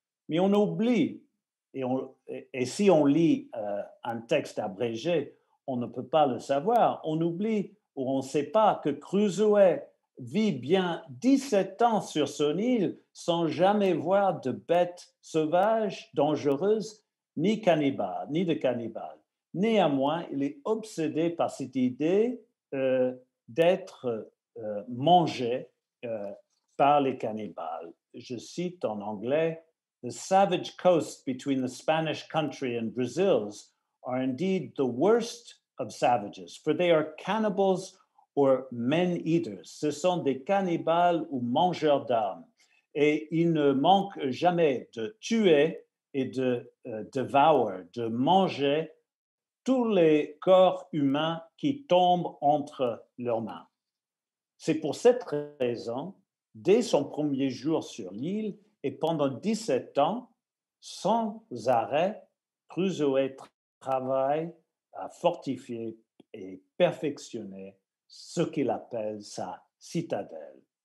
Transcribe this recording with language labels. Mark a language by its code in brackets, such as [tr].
[fr] Mais on oublie, et si on lit un texte abrégé, on ne peut pas le savoir, on oublie ou on ne sait pas que Crusoe vit bien 17 ans sur son île sans jamais voir de bêtes sauvages, dangereuses, ni de cannibales. Néanmoins, il est obsédé par cette idée d'être mangé par les cannibales. Je cite en anglais, [en] "The savage coasts between the Spanish country and Brazil's are indeed the worst of savages, for they are cannibals or men-eaters." [fr] Ce sont des cannibales ou mangeurs d'âmes. Et ils ne manquent jamais de tuer et de devour, de manger tous les corps humains qui tombent entre leurs mains. C'est pour cette raison, dès son premier jour sur l'île et pendant 17 ans, sans arrêt, Crusoe travaille à fortifier et perfectionner ce qu'il appelle sa citadelle.